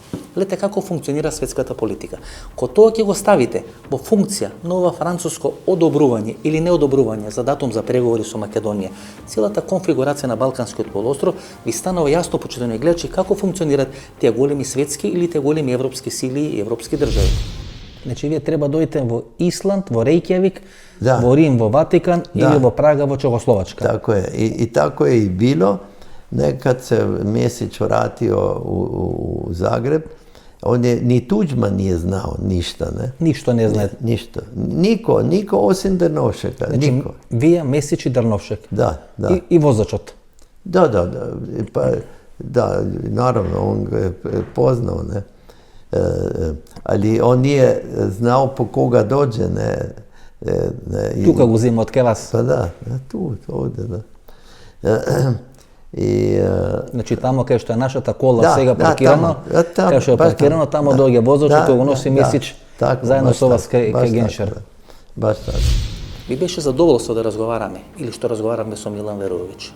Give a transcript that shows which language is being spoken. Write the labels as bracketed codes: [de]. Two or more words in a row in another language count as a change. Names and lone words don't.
[mk] Гледате како функционира светската политика. Кога тоа ќе го ставите во функција на ова француско одобрување или неодобрување за датум за преговори со Македонија, целата конфигурација на Балканскиот полуостров ви станува јасно, почитувани гледачи, како функционираат тие големи светски или тие големи европски сили и европски држави. Значи, вие треба дојдете во Исланд, во Рејкјавик, во Рим, во Ватикан или во Прага, во Чехословачка. [hr] Tako je. I tako je i bilo. Nekad se Mesić vratio u Zagreb, on je, ni Tuđman nije znao ništa, ne? Ništa ne zna. Ništa. Niko osim Drnovšeka, znači, niko. [mk] Вие, Месич и Дрновшек. [hr] Da. [mk] I возачот. [hr] Da. Pa, da, naravno, on ga je poznao, ne? Ali on nije znao po koga dođe, ne? [mk] Тука го зема од ке вас. [hr] Pa da, tu, ovde, da. [mk] Значи тамо кај што е нашата кола сега паркирано, кај што е паркирано, тамо доаѓа возачот, тој го носи Месич заедно со вас кај Геншер. Баш така. Би беше задоволство да разговараме, или што разговаравме со Милан Веровиќ.